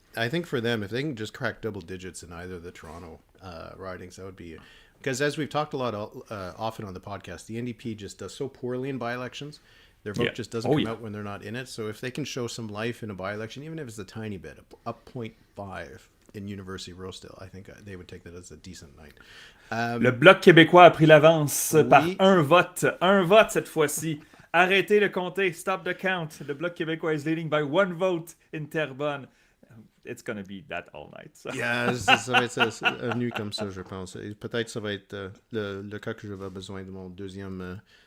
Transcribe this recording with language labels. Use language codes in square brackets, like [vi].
[en] I think for them, if they can just crack double digits in either of the Toronto ridings, that would be because as we've talked a lot often on the podcast, the NDP just does so poorly in by-elections. Their vote just doesn't come out when they're not in it. So if they can show some life in a by-election, even if it's a tiny bit, up 0.5 in University-Rosedale, I think they would take that as a decent night. [fr] Le Bloc québécois a pris l'avance par un vote cette fois-ci. Arrêtez de compter, [en] stop the count. The Bloc québécois is leading by 1 vote in Terrebonne. It's going to be that all night. So. [fr] Yeah, ça va être une nuit comme ça, je pense. Et peut-être ça va être le cas que j'avais besoin de mon deuxième...